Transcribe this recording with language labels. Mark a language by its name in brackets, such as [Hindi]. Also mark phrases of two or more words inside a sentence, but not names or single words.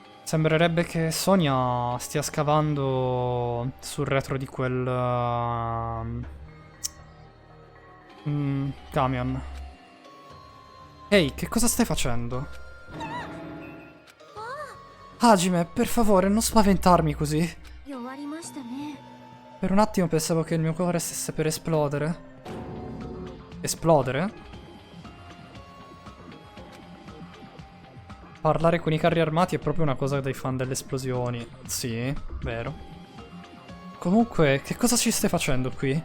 [Italian] Sembrerebbe che Sonia stia scavando sul retro di quel camion. Ehi, che cosa stai facendo? Hajime, per favore, non spaventarmi così. [Japanese] 弱りましたね。 [Italian] Per un attimo pensavo che il mio cuore stesse per esplodere. Esplodere? Parlare con i carri armati è proprio una cosa dei fan delle esplosioni. Sì, vero. Comunque, che cosa ci stai facendo qui?